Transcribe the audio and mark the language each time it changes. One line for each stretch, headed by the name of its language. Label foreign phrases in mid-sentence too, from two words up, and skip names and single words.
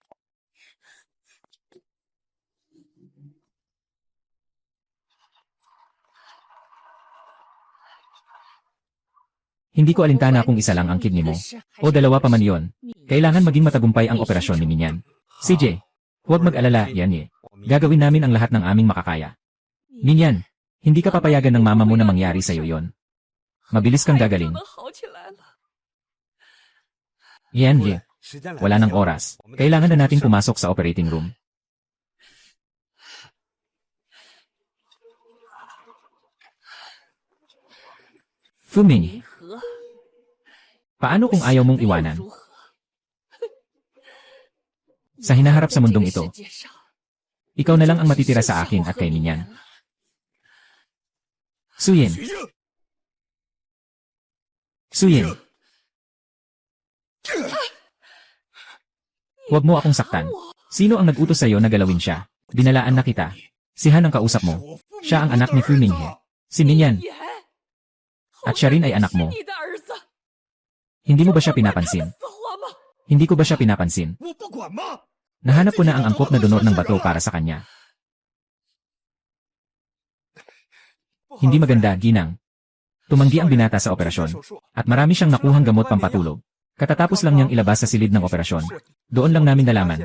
Filipino: Hindi ko alintana kung isa lang ang kidney mo. O dalawa pa man yon. Kailangan maging matagumpay ang operasyon ni Minyan. CJ, huwag mag-alala, Yan. Gagawin namin ang lahat ng aming makakaya. Minyan, hindi ka papayagan ng mama mo na mangyari sa'yo yon. Mabilis kang gagaling.
Chinese: 能好起来了。
Filipino: Yan, wala nang oras. Kailangan na nating pumasok sa
English: operating room.
Filipino: Fuming,
Chinese: 和
Filipino: paano kung ayaw mong iwanan?
Chinese: 如何？
Filipino: Sa hinaharap sa
Chinese: 这个
Filipino: mundong
Chinese: 世
Filipino: ito,
Chinese: 界上
Filipino: ikaw na lang ang matitira sa akin at kay Minyan. Suyin,
Chinese: 徐静，
Filipino: Suyin. Huwag mo akong saktan. Sino ang nag-utos sa'yo na galawin siya? Dinalaan na kita. Si Han ang kausap mo. Siya ang anak ni Fu Minghe. Si Minyan.
Chinese: 言，
Filipino: At siya rin ay anak mo.
Chinese: 你的儿子，
Filipino: Hindi mo ba siya pinapansin?
Chinese: 死活吗？
Filipino: Hindi ko ba siya pinapansin?
Chinese: 我不管吗？
Filipino: Nahanap ko na ang angkop na donor ng bato para sa kanya. Hindi maganda, Ginang. Tumanggi ang binata sa operasyon. At marami siyang nakuhang gamot pampatulog. Katatapos lang niyang ilabas sa silid ng operasyon. Doon lang namin nalaman.